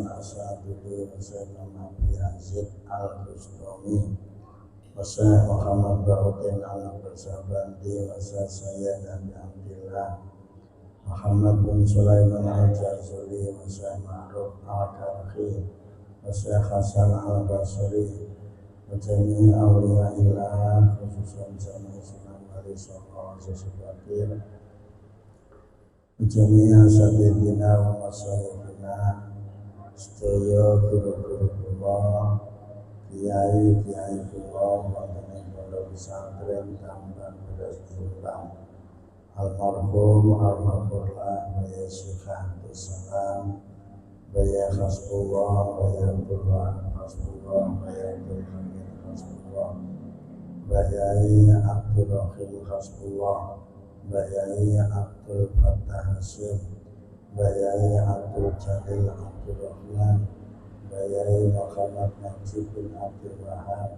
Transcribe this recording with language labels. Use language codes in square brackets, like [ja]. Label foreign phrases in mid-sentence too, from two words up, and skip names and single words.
[ar] al-Sa'dudi wa Imam Abi Yazid al-Bustami wa Muhammad Ba'udin al-Barzabandi wa Sayyid Abi Abdillah Muhammad bin Sulaiman al-Jazuli wa Ma'ruf al-Karhi wa Hasan al-Basri وجميع أولياء الله خصوصا جميع Sunan Wali Songo Sesubatir جميع أساتذتنا ومشايخنا [jv] sedaya guru-guru kula kiai kula wonten ing pondok pesantren Tambang Beras Diulang almarhumlah Baya Syekh Abdul Salam Baya Hasbullah Baya Abdullah Hasbullah Baya Abdul Hamid Hasbullah Baya Abdul Rahim Hasbullah Baya Abdul Fattah Hasim Baya Abdul Jalil Abdul Rahman Baya Muhammad Najib bin Abdul Wahab